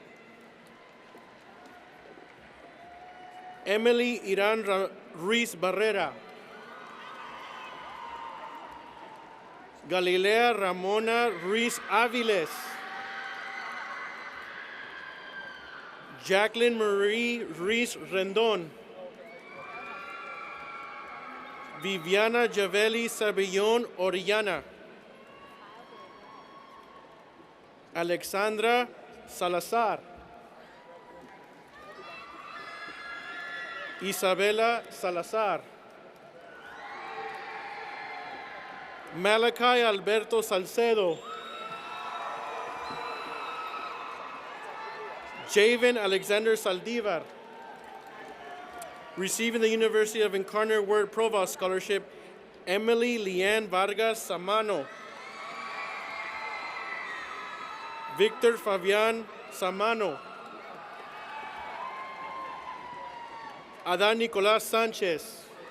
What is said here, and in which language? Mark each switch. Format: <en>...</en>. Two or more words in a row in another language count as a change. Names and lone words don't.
<en>Emily Iran Ruiz Barrera. Galilea Ramona Ruiz Aviles. Jacqueline Marie Ruiz Rendon. Viviana Javeli Sabillon Orellana. Alexandra Salazar. Isabela Salazar. Malachi Alberto Salcedo. Javen Alexander Saldivar. Receiving the University of Incarnate Word Provost Scholarship, Emily Leanne Vargas Samano. Victor Fabian Samano. Adan Nicolas Sanchez.</en>